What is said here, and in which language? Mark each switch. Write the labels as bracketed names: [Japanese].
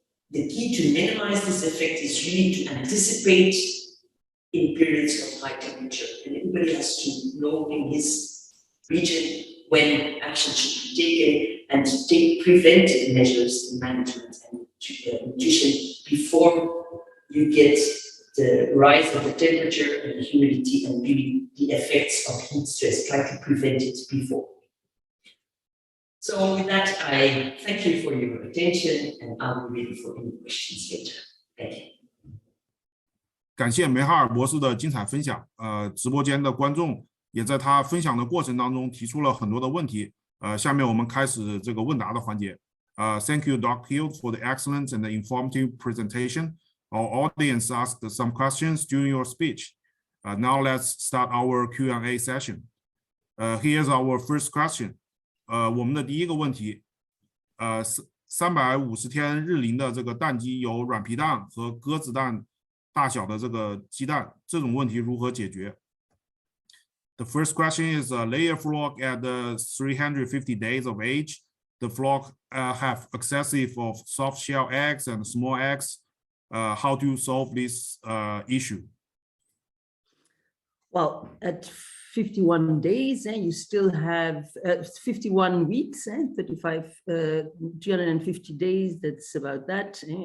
[English] The key to minimize this effect is really to anticipate in periods of high temperature, and everybody has to know in his region when action should be taken and to take preventive measures in management and nutrition before you get the rise of the temperature and the humidity and really the effects of heat stress. Try to prevent it before. So with that, I thank you for your attention, and I'll be ready for any questions later. Thank you. [Chinese] 感谢梅哈尔博士的精彩分享。直播间的观众也在他分享的过程当中提出了很多的问题。下面我们开始这个问答的环节。 [English] Thank you, Dr. Hilde, for the excellent and informative presentation. Our audience asked some questions during your speech. Now let's start our Q&A session. Here's our first question. [Chinese] 我们的第一个问题，350天日龄的这个蛋鸡有软皮蛋和鸽子蛋大小的这个鸡蛋，这种问题如何解决？ [English] The first question is lay a flock at 350 days of age. The flock have excessive of soft shell eggs and small eggs. How to solve this issue? Well, at 51 days, and you still have 51 weeks, 350 days, that's about that.